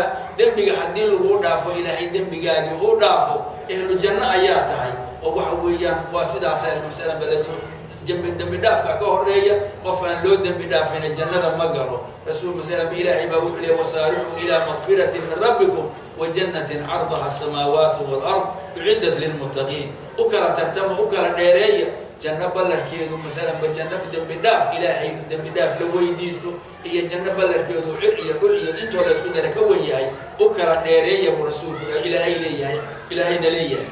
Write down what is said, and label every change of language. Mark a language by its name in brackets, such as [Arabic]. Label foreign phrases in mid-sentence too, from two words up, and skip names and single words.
[Somali] dembiga haddii lagu dhaafo ilaahay dembigaagii uu dhaafo ahlu janno ayaa tahay. oo waxa weeyaan waa sidaasa masalan baladu dembi dhaafka ka horeeya. qof aan loo dembi dhaafina jannada ma galo. rasuul masalan ilaahay baa wuxuu leeyahay [Arabic] وسارعوا إلى مغفرة من ربكم وجنة عرضها السماوات والأرض أعدت للمتقين. [Somali] u kala tartama, u kala dheereeya janno ballarkeedu masalanba janno dembi dhaaf ilaahay dembi dhaaf la weydiisto iyo janno ballarkeedu cir iyo dhul iyo intoo la isku dara ka wen yahay. u kala dheereeya buu rasuulku ilaahay leeyahay, ilaahayna leeyahay.